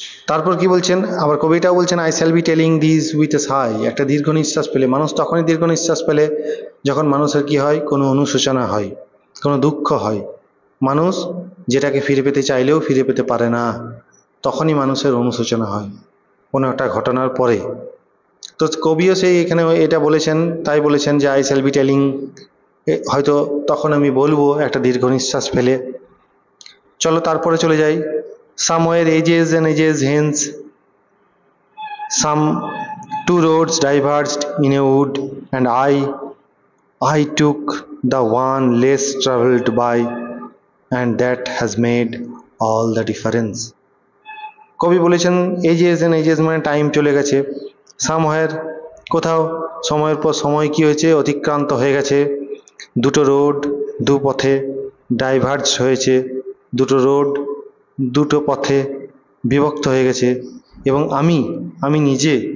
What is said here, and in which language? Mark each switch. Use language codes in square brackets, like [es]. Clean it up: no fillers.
[bn] তারপর কি বলছেন, আবার কবিটাও বলছেন [en] I shall be telling this with a sigh, [bn] একটা দীর্ঘ নিঃশ্বাস পেলে, মানুষ তখনই দীর্ঘ নিঃশ্বাস পেলে যখন মানুষের কি হয়, কোনো অনুশোচনা হয়, কোনো দুঃখ হয়, মানুষ যেটাকে ফিরে পেতে চাইলেও ফিরে পেতে পারে না, তখনই মানুষের অনুশোচনা হয় কোনো একটা ঘটনার পরে। তো কবিও সেই এখানে এটা বলেছেন, তাই বলেছেন যে [en] I shall be telling, [bn] হয়তো তখন আমি বলবো একটা দীর্ঘ নিঃশ্বাস ফেলে। চলো তারপরে চলে যাই, [en] Somewhere ages and ages hence Some two roads diverged in a wood, and I took the one less traveled by, and that has made all the difference. [bn] কবি বলেছেন [en] ages and ages [bn] মানে টাইম চলে গেছে, সামহার কোথাও সময়ের পর সময় কি হয়েছে, অতিক্রান্ত হয়ে গেছে, দুটো রোড দু পথে ডাইভার্জ হয়েছে, দুটো রোড দুটো পথে বিভক্ত হয়ে গেছে, এবং আমি নিজে